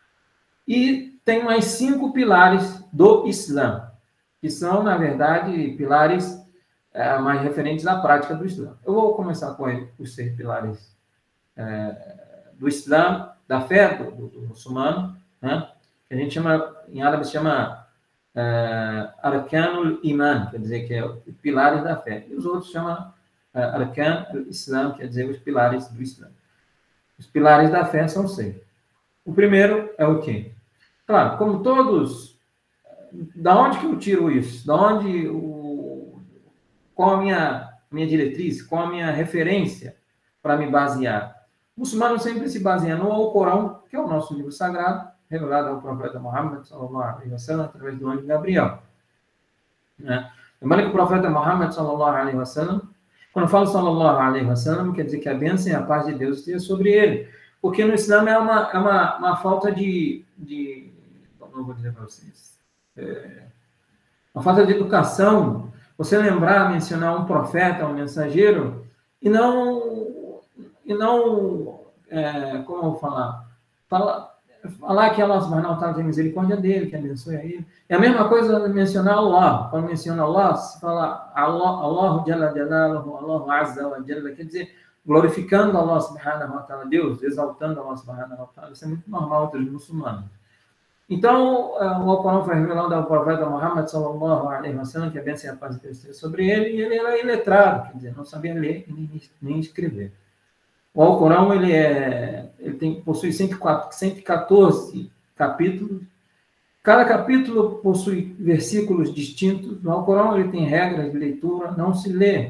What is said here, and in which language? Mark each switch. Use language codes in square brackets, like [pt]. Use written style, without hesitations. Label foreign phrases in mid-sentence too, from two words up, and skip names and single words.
[pt] E tem mais 5 pilares do Islã, que são, na verdade, pilares mais referentes à prática do Islã. Eu vou começar com os 6 pilares do Islã, da fé do muçulmano, né? Que a gente chama, em árabe, se chama [ar] أركان الإيمان, [pt] quer dizer que é os pilares da fé. E os outros chamam [ar] أركان الإسلام, [pt] quer dizer os pilares do Islã. Os pilares da fé são 6. O primeiro é o quê? Claro, como todos... Da onde que eu tiro isso? Da onde... Qual a minha diretriz? Qual a minha referência para me basear? O muçulmano sempre se baseia no Alcorão, que é o nosso livro sagrado, revelado ao profeta Muhammad, [ar] صلى الله عليه وسلم, [pt] através do anjo Gabriel. Lembrando que o profeta Muhammad, [ar] صلى الله عليه وسلم, [pt] quando eu falo [ar] صلى الله عليه وسلم, [pt] quer dizer que a bênção e a paz de Deus esteja sobre ele. Porque no Islã é uma falta de não vou dizer para vocês, uma falta de educação, você lembrar, mencionar um profeta, um mensageiro, e não como eu vou falar que Allah [ar] سبحانه وتعالى [pt] tem misericórdia dele, que abençoe a ele. É a mesma coisa mencionar Allah. Quando menciona Allah, se fala Allah [ar] جل جلاله, [pt] Allah [ar] عز وجل, [pt] quer dizer, glorificando Allah [ar] سبحانه وتعالى, [pt] Deus, exaltando Allah [ar] سبحانه وتعالى. [pt] Isso é muito normal entre os muçulmanos. Então, o Alcorão foi revelado ao profeta Muhammad, [ar] صلى الله عليه وسلم, [pt] que a bênção e a paz de Deus esteja sobre ele, e ele era iletrado, quer dizer, não sabia ler nem escrever. O Alcorão, possui 114 capítulos. Cada capítulo possui versículos distintos. No Alcorão, ele tem regras de leitura, não se lê.